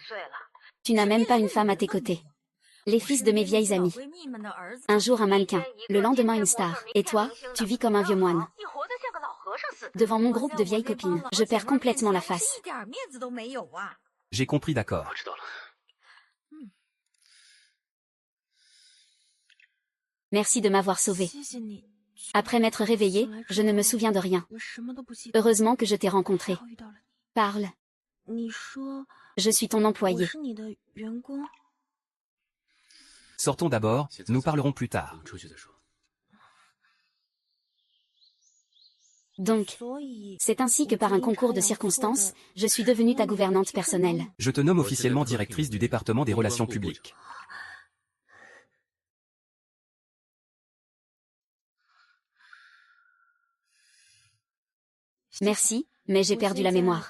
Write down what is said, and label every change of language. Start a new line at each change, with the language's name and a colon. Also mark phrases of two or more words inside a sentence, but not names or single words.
French: Tu n'as même pas une femme à tes côtés. Les fils de mes vieilles amies. Un jour un mannequin, le lendemain une star. Et toi, tu vis comme un vieux moine. Devant mon groupe de vieilles copines, je perds complètement la face. J'ai compris, d'accord.
Chinese: 我知道了。
French: Merci de m'avoir sauvé.
Chinese: 谢谢你。
French: Après m'être réveillée, je ne me souviens de rien.
Chinese: 我什么都不记得。
French: Heureusement que je t'ai rencontré.
Chinese: 还好遇到了你。
French: Parle.
Chinese: 你说
French: Je suis ton
Chinese: 我
French: employé.
Chinese: 是你的员工？
French: Sortons d'abord, nous parlerons plus
Chinese: 我
French: tard.
Chinese: 们出去再说。
French: Donc, c'est ainsi que par un concours de circonstances, je suis devenue ta gouvernante personnelle. Je te nomme officiellement directrice du département des relations publiques. Merci, mais j'ai perdu la mémoire.